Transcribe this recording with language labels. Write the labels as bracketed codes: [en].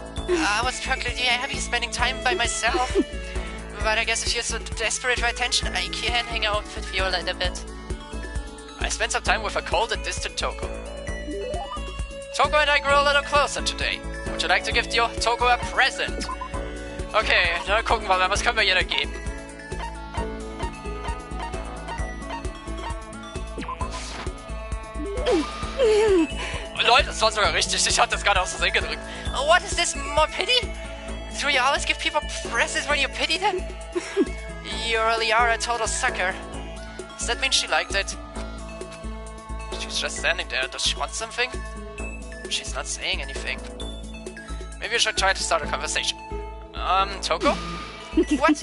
[en] I was perfectly happy spending time by myself. But I guess if you're so desperate for attention, I can hang out with you a little bit. I spent some time with a cold and distant Toko. Toko and I grew a little closer today. Would you like to give Toko a present? [de] Okay, dann gucken wir mal, was können wir ihr da geben? Leute, das war sogar richtig. Ich hatte das gerade aus Versehen gedrückt. [en] What is this, more pity? Do you always give people presents when you pity them? You really are a total sucker. Does that mean she liked it? She's just standing there. Does she want something? She's not saying anything. Maybe you should try to start a conversation. Toko? What?